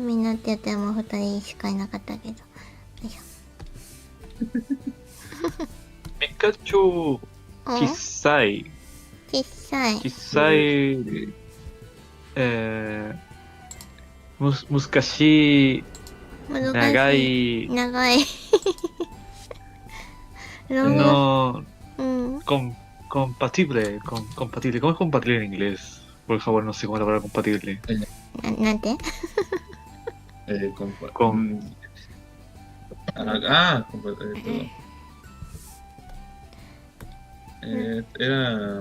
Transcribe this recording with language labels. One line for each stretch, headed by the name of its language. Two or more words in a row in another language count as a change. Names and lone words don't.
Japanese: みんなって言っても2人しかいなかったけど。よいしょ。ピカチュウ、小さい、難しい、長い、
Spanish: no, compatible, ¿cómo es compatible en inglés? Por el japonés no sé cómo es la palabra compatible.
Japanese: ¿Nante?
Spanish: Era...